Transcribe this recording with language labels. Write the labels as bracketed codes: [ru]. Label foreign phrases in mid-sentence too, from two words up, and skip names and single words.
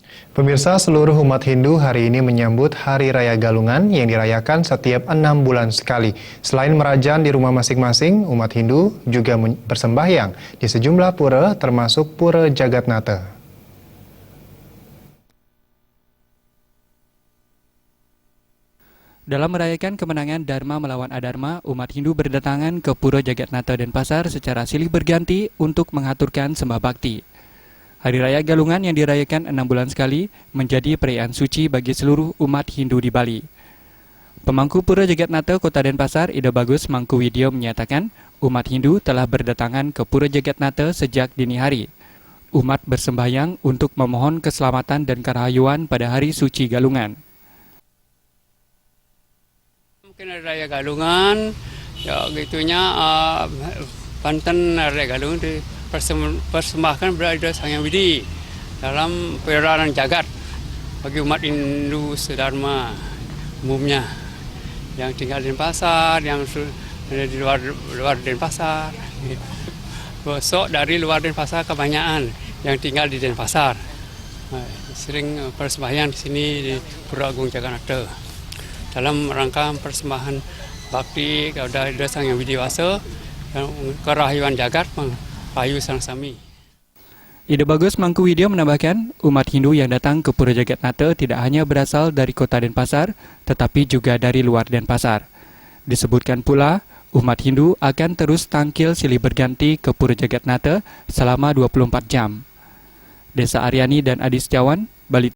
[id] Pemirsa, seluruh umat Hindu hari ini menyambut Hari Raya Galungan yang dirayakan setiap 6 bulan sekali. Selain merajan di rumah masing-masing, umat Hindu juga bersembahyang di sejumlah pura termasuk Pura Jagatnata. Dalam merayakan kemenangan Dharma melawan Adharma, umat Hindu berdatangan ke Pura Jagatnata Denpasar secara silih berganti untuk mengaturkan sembah bakti. Hari Raya Galungan yang dirayakan 6 bulan sekali menjadi perayaan suci bagi seluruh umat Hindu di Bali. Pemangku Pura Jagatnata Kota Denpasar, Ida Bagus Mangkuwidya menyatakan umat Hindu telah berdatangan ke Pura Jagatnata sejak dini hari. Umat bersembahyang untuk memohon keselamatan dan kerahayuan pada hari suci Galungan. Mungkin Hari Raya Galungan, ya gitunya Banten Raya Galungan persembahkan berada Sang Hyang Widi dalam perayaan jagat bagi umat Hindu sedharma umumnya yang tinggal di Denpasar, yang di luar Denpasar. Besok dari luar Denpasar kebanyakan yang tinggal di Denpasar. Sering persembahyang di sini di Pura Agung Jagatnata dalam rangka persembahan bakti kepada Sang Hyang Widiwasa dan kerahayuan jagat Payu Sang Sami. Ida Bagus Mangkuwidya menambahkan, umat Hindu yang datang ke Pura Jagatnata tidak hanya berasal dari kota Denpasar, tetapi juga dari luar Denpasar. Disebutkan pula, umat Hindu akan terus tampil silih berganti ke Pura Jagatnata selama 24 jam. Desa Aryani dan Adi Setiawan, Bali.